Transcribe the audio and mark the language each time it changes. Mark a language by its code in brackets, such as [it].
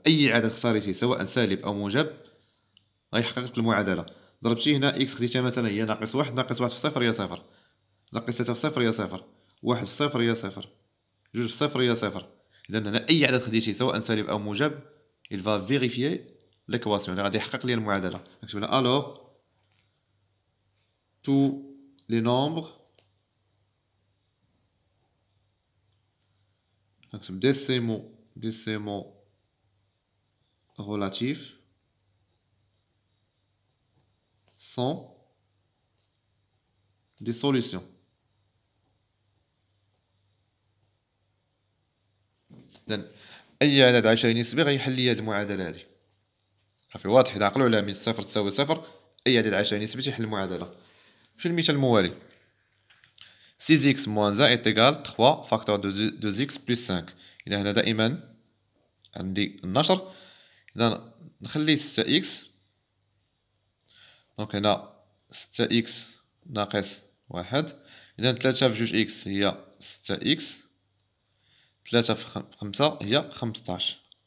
[ar] أي عدد اختاريتيه سواء سالب أو موجب غيحقق لك المعادلة. ضربتي هنا إكس خديتها مثلا هي ناقص واحد. ناقص واحد في صفر هي صفر. ناقص ثلاثة في صفر هي صفر. واحد في صفر هي صفر. جوج في صفر هي صفر. إذا هنا أي عدد خديتيه سواء سالب أو موجب [fr] il va vérifier l'équation [ar] اللي غادي يحقق لي المعادلة. نكتب هنا [fr] alors tous les nombres [ar] نكتب [fr] décimaux relatifs sont des solutions. [ar] إذن أي عدد عشري نسبي غيحل لي هاد المعادلة هادي. صافي واضح. إذا عقلوا عليها من صفر تساوي صفر أي عدد عشري نسبي تيحل المعادلة. في المثال الموالي [fr] 6x moins 1 est égal 3 facteur de 2x plus 5. [ar] إذا هنا دائما عندي النشر. إذا نخلي 6x دونك هنا 6x ناقص واحد. إذا 3 في جوج إكس هي 6x. 3 في 5 هي 15.